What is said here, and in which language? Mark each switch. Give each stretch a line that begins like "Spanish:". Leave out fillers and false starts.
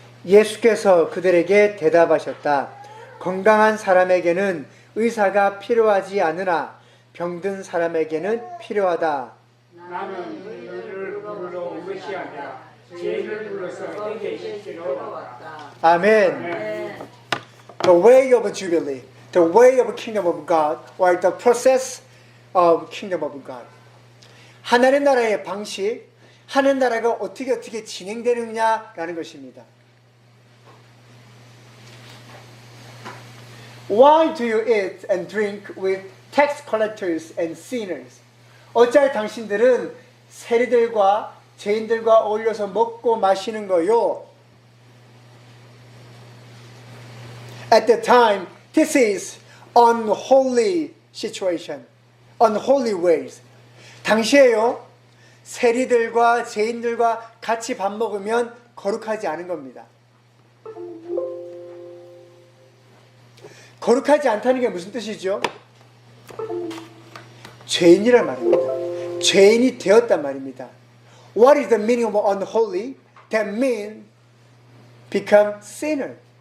Korean: 예수께서 그들에게 대답하셨다. 건강한 사람에게는 의사가 필요하지 않으나 병든 사람에게는 필요하다. 나는 너희를 불러 온 것이 아니라 죄인을 불러서 회개 시키러 왔다. 아멘.
English: The way of Jubilee, the way of Kingdom of God, or the process of Kingdom of God.
Korean: 하나님 나라의 방식, 하나님 나라가 어떻게 진행되느냐라는 것입니다.
English: Why do you eat and drink with tax collectors and sinners?
Korean: 어찌할 당신들은 세리들과 죄인들과 어울려서 먹고 마시는 거요?
English: At the time, this is unholy situation, unholy ways.
Korean: 당시에요, 세리들과 죄인들과 같이 밥 먹으면 거룩하지 않은 겁니다. 거룩하지 않다는 게 무슨 뜻이죠? 죄인이란 말입니다. 죄인이 되었단 말입니다.
English: What is the meaning of unholy? That means become sinner.